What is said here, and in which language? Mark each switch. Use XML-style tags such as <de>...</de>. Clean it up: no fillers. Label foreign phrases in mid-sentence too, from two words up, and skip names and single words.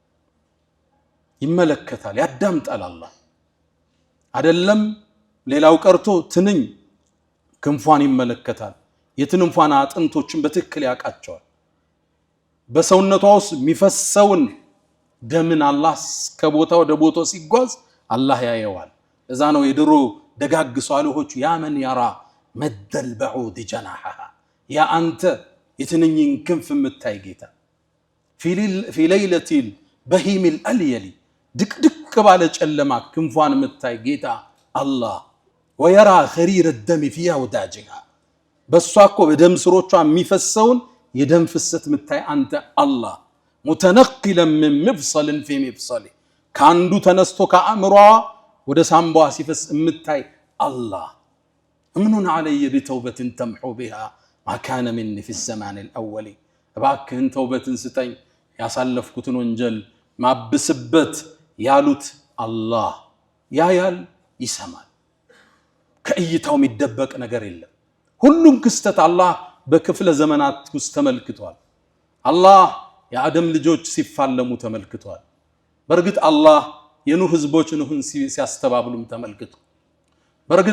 <am>ይመለከታል፣ ያዳምጣል። አላህ አይደለም ሌላው ቀርቶ ትንኝ ክንፏን ይመለከታል። የትንንፏን አጥንቶችን በትክክል ያቃቸዋል። በሰውነቷ ውስጥ የሚፈሰውን ደምን አላህ ከቦታ ወደ ቦታው ሲጓዝ አላህ ያየዋል። እዛ ነው የድሮ ደጋግ ሷሊሆቹ</am> <ar>يا من يرى مد البعوض جناحها</ar> <am>ያ አንተ የትንኝን ክንፍ የምታይ ጌታ</am> <ar>في ليلة البهيم الأليل</ar> <am>ድቅድቅ ባለ ጨለማ ክንፏን የምታይ ጌታ አላህ</am> <ar>ويرى خرير الدم في</ar> <am>أوداجها በሷ እኮ በደም ስሮቿ የሚፈሰውን የደም ፍሰት የምታይ አንተ አላህ</am> <ar>متنقلا من مفصل في مفصل</ar> <am>ካንዱ ተነስቶ ከአእምሯ ወደ ሳምባዋ ሲፈስ የምታይ አላህ</am> <ar>امنن علي بتوبة تمحو بها ما كان مني في الزمان الأول</ar> <am>እባክህን ተውበትን ስጠኝ ያሳለፍኩትን ወንጀል ማብስበት ያሉት አላህ ያያል፣ ይሰማል። ከእይታው የሚደበቅ ነገር የለም። ሁሉም ክስተት አላህ በክፍለ ዘመናት ውስጥ ተመልክቷል። አላህ የአደም ልጆች ሲፋለሙ ተመልክቷል። በርግጥ አላህ የኑህ ህዝቦች ኑህን ሲያስተባብሉም ተመልክቷል። በርግጥ</am>